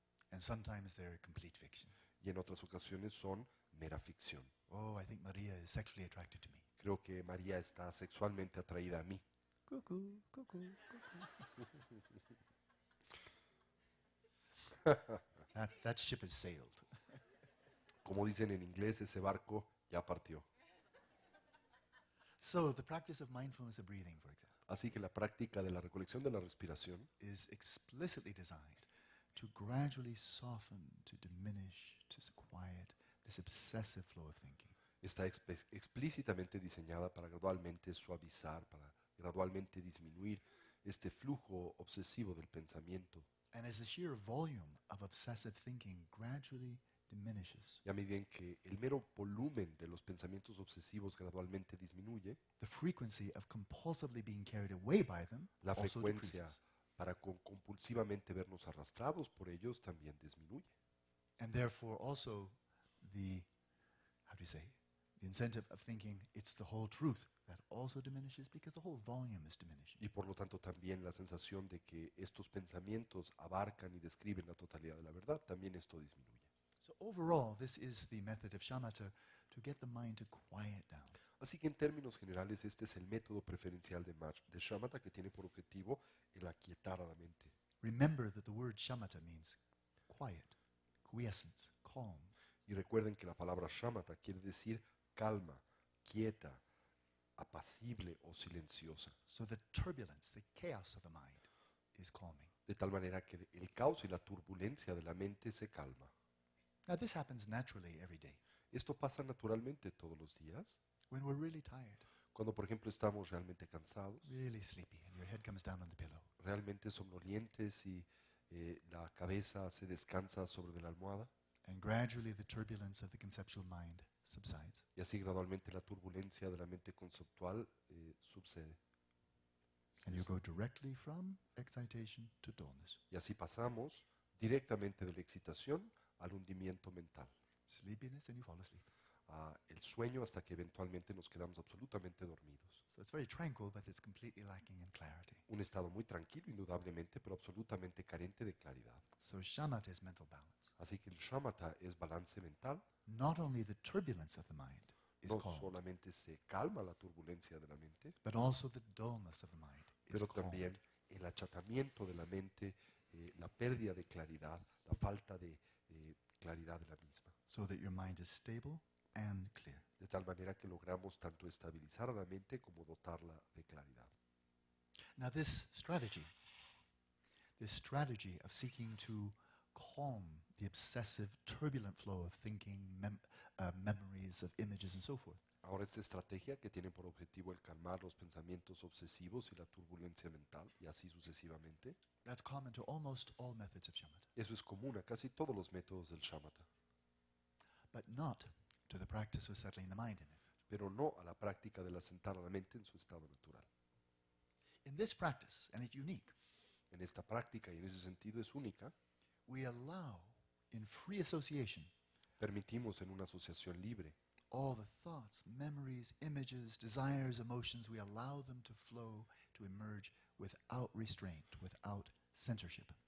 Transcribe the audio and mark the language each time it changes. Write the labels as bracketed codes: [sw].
[en] And sometimes they're complete fiction. [es] y en otras ocasiones son mera ficción. [en] Oh, I think Maria is sexually attracted to me. [es] Creo que María está sexualmente atraída a mí. [en] Cuckoo, cuckoo, cuckoo. That ship has sailed. [es] Como dicen en inglés, ese barco ya partió. [en] So the practice of mindfulness of breathing, for example, [es] Así que la práctica de la recolección de la respiración [en] is explicitly designed to gradually soften, to diminish, to quiet this obsessive flow of thinking. [es] está explícitamente diseñada para gradualmente suavizar, para gradualmente disminuir este flujo obsesivo del pensamiento. [en] And as the sheer volume of obsessive thinking gradually diminishes, [es] Y a medida en que el mero volumen de los pensamientos obsesivos gradualmente disminuye, [en] the frequency of compulsively being carried away by them [es] la [en] also [es] frecuencia [en] decreases. [es] para compulsivamente vernos arrastrados por ellos también disminuye. [en] And therefore also the, how do you say, the incentive of thinking it's the whole truth, that also diminishes because the whole volume is diminishing. [es] Y por lo tanto también la sensación de que estos pensamientos abarcan y describen la totalidad de la verdad, también esto disminuye. [en] So overall, this is the method of shamatha to get the mind to quiet down. [es] Así que en términos generales este es el método preferencial de shamatha, que tiene por objetivo el aquietar a la mente. [en] Remember that the word shamatha means quiet, quiescence, calm. [es] Y recuerden que la palabra shamatha quiere decir calma, quieta, apacible o silenciosa. [en] So the turbulence, the chaos of the mind is calming. [es] De tal manera que el caos y la turbulencia de la mente se calma. [en] Now this happens naturally every day. [es] Esto pasa naturalmente todos los días. [en] When we're really tired, [es] Cuando, por ejemplo, estamos realmente cansados, [en] really sleepy, and your head comes down on the pillow. [es] realmente somnolientes y la cabeza se descansa sobre la almohada, [en] And gradually the turbulence of the conceptual mind subsides. [es] y así gradualmente la turbulencia de la mente conceptual subside. [en] And you go directly from excitation to dullness. [es] Y así pasamos directamente de la excitación al hundimiento mental, [en] Sleepiness, and you fall asleep. [es] a el sueño, hasta que eventualmente nos quedamos absolutamente dormidos. [en] So it's very tranquil, but it's completely lacking in clarity. [es] Un estado muy tranquilo, indudablemente, pero absolutamente carente de claridad. [en] So shamatha is mental balance. [es] Así que el shamatha es balance mental. [en] Not only the turbulence of the mind is [es] No [en] calmed, [es] solamente se calma la turbulencia de la mente, [en] but also the dullness of the mind is [es] pero [en] calmed. [es] también el achatamiento de la mente, la pérdida de claridad, la falta de claridad de la misma. [en] So that your mind is stable and clear. [es] De tal manera que logramos tanto estabilizar a la mente como dotarla de claridad. [en] Now this strategy of seeking to calm the obsessive, turbulent flow of thinking, memories of images and so forth, [es] Ahora, esta estrategia, que tiene por objetivo el calmar los pensamientos obsesivos y la turbulencia mental, y así sucesivamente, [en] that's common to almost all methods of shamatha, [es] eso es común a casi todos los métodos del shamatha, [en] but not to the practice of settling the mind in it. [es] pero no a la práctica de asentar a la mente en su estado natural. [en] In this practice, and it's unique, [es] En esta práctica, y en ese sentido es única, [en] we allow in free association [es] permitimos en una asociación libre [en] all the thoughts, memories, images, desires, emotions, we allow them to flow, to emerge without restraint, without censorship.